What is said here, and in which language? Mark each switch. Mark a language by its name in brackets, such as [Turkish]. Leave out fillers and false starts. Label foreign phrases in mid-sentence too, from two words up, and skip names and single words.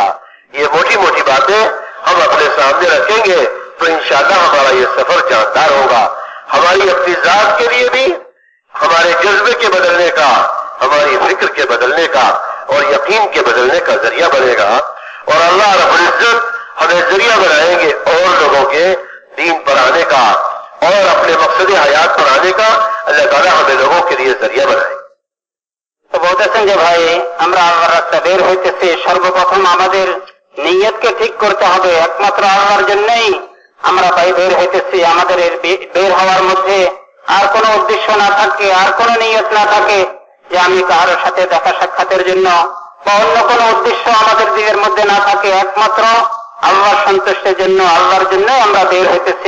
[Urdu] یہ موٹی موٹی باتیں ہم اپنے سامنے رکھیں گے تو انشاءاللہ ہمارا یہ سفر جاندار ہوگا، ہماری اپنی ذات کے لیے بھی، ہمارے جذبے کے بدلنے کا، ہماری فکر کے بدلنے کا اور یقین کے بدلنے کا ذریعہ بنے گا، اور اللہ رب العزت ہمیں ذریعہ بنائیں گے اور لوگوں کے دین پر آنے کا اور اپنے مقصد حیات پر آنے کا۔ اللہ تعالیٰ ہمیں لوگوں کے لیے ذریعہ بنائے۔ [Bangla] তো বলতেছেন যে ভাই আমরা আল্লাহর রাস্তায় বের হইতেছি, সর্বপ্রথম আমাদের নিয়তকে ঠিক করতে হবে। একমাত্র আল্লাহর জন্যই আমরা ভাই বের হইতেছি। আমাদের বের হওয়ার মধ্যে আর কোনো উদ্দেশ্য না থাকে, আর কোনো নিয়ত না থাকে যে আমি কারোর সাথে দেখা সাক্ষাতের জন্য বা অন্য কোনো উদ্দেশ্য আমাদের দিকের মধ্যে না থাকে, একমাত্র আল্লাহর সন্তুষ্টের জন্য, আল্লাহর জন্যই আমরা বের হইতেছি।